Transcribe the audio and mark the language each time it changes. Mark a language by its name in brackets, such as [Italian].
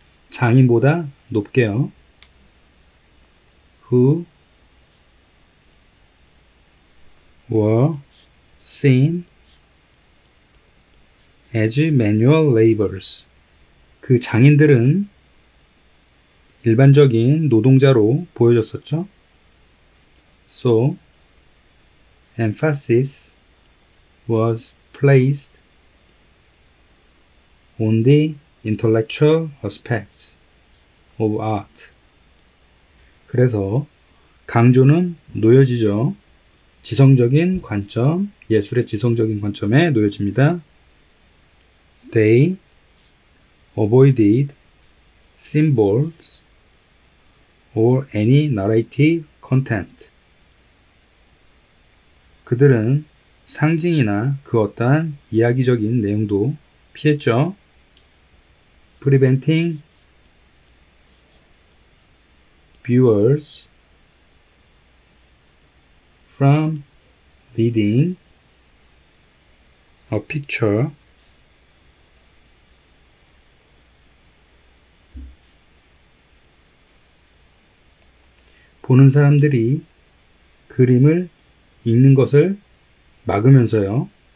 [Korean] 장인보다 높게요. [English] Who were seen as manual laborers. [Korean] 그 장인들은 일반적인 노동자로 보여졌었죠. [English] So, emphasis was placed on the intellectual aspects of art. [Korean] 그래서 강조는 놓여지죠. 지성적인 관점, 예술의 지성적인 관점에 놓여집니다. [English] They avoided symbols or any narrative content. [Korean] 그들은 상징이나 그 어떠한 이야기적인 내용도 피했죠. [English] Preventing viewers from reading a picture [Korean] 보는 사람들이 그림을 읽는 것을 막으면서요.